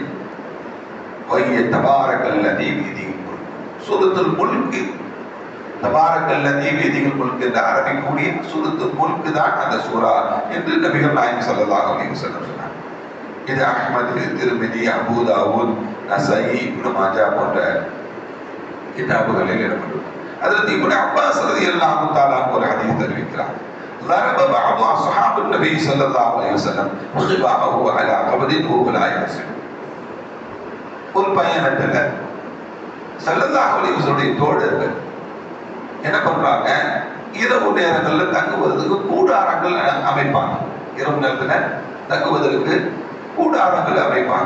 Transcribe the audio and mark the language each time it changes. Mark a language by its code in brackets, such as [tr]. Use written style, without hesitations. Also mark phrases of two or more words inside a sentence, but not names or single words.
[ar] وهي تبارك الذي بيده الملك, [ta] சூரத்துல் முல்க், [ar] تبارك الذي بيده الملك [ta] என்ற அரபி கூடிய சூரத்துல் முல்க் தான் அந்த சூரா என்று நபிகள் நாயகம் [ar] صلى الله عليه وسلم [ta] சொன்னார். இது அஹ்மது, திருமிதி, அபூ தாவூத், நஸாயி, இப்னு மாஜா போன்ற கிதாபுகளில் இடம்பெற்றுள்ளது. ஹஜ்ரத் இப்னு அப்பாஸ் [ar] رضي الله تعالى [ta] ஒரு ஹதீஸ் அறிவிக்கிறார், [ar] ضرب بعض اصحاب النبي صلى الله عليه وسلم خباءه على قبض وهو لا يحسب. [ta] ஒரு பயணத்துல [ar] صلى الله عليه وسلم [ta] தோழர்கள் என்ன பண்றாங்க, இரவு நேரங்கள்ல தங்குவதற்கு கூடாரங்கள் அமைப்பாங்க. இரவு நேரத்துல தங்குவதற்கு கூடாரங்கள் அமைப்பாங்க.